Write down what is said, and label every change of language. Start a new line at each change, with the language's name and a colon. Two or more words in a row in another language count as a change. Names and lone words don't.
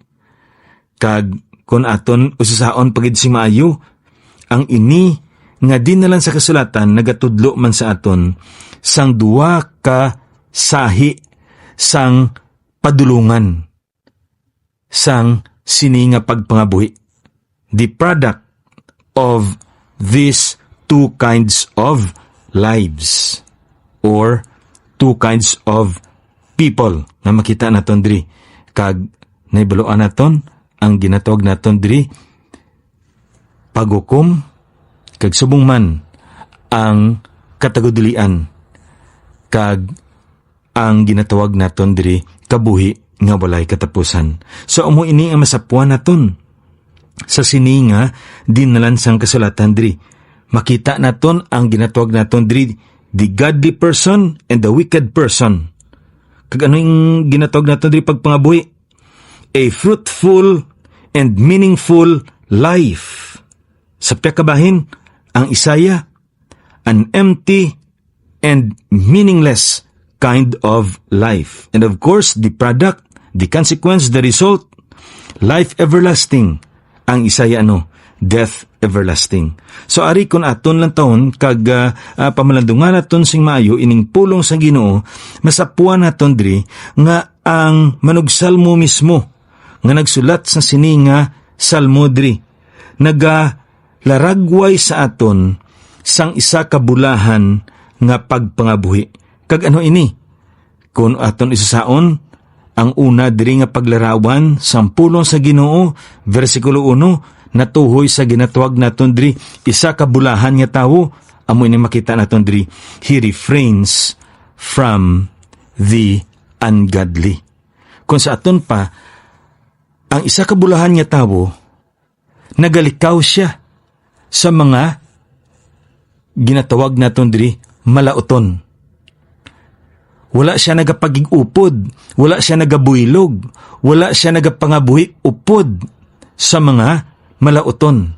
Hiligaynon: Kag kon aton usasaon pagid si maayo, ang ini nga di na lang sa kasulatan nagatudlo man sa aton sang duwa ka sahi sang padulungan sang sini nga pagpangabuhi.
English: The product of these two kinds of lives or two kinds of people
Hiligaynon: na makita naton diri kag naibaluan naton ang ginatawag naton diri paghukom kag subong man ang katagudulian kag ang ginatawag naton diri kabuhi nga walay katapusan. So amo ini ang masapuan naton sa sininga dinalan sang kasulatan diri. Makita naton ang ginatawag naton diri
English: the godly person and the wicked person.
Hiligaynon: Kag ano yung ginatawag naton diri pagpangabuhi?
English: A fruitful and meaningful life.
Hiligaynon: Sa piyakabahin, ang Isaya,
English: an empty and meaningless kind of life. And of course, the product, the consequence, the result, life everlasting.
Hiligaynon: Ang Isaya
English: death everlasting.
Hiligaynon: So ari kun aton lang taon kag pamalandungan naton sing maayo ining pulong sa Ginoo, masapuan naton diri nga ang manugsalmo mismo nga nagsulat sa sininga salmo diri nagalaragway sa aton sang isa ka bulahan nga pagpangabuhi. Kag ano ini? Kun aton isasaon ang una diri nga paglarawan sang pulong sa Ginoo, versikulo 1, natuhoy sa ginatawag naton diri isa ka bulahan nga tawo, amo ini makita naton diri
English: he refrains from the ungodly.
Hiligaynon: Kung sa aton pa ang isa ka bulahan nga tawo nagalikaw siya sa mga ginatawag naton diri malauton. Wala siya nagapagig-upod, wala siya nagabuilog, wala siya nagapangabuhi upod sa mga malauton.